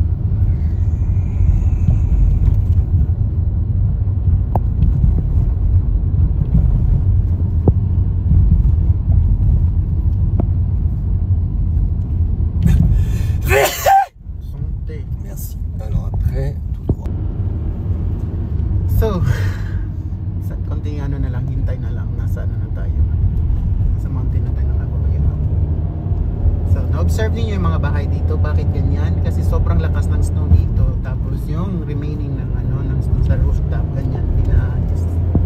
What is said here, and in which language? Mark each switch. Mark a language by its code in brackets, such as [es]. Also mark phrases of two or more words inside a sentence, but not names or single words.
[fr] Sunte. merci. Alors après, tout droit. [tl] So, sa konting ano na lang, hintay na lang, nasa ano na tayo. Nasa mountain na tayo ng Avoria. So, na-observe niyo yung mga bahay dito, bakit ganyan? Kasi sobrang lakas ng snow dito, tapos yung remaining ng ano, ng snow sa rooftop, ganyan, pinaayos.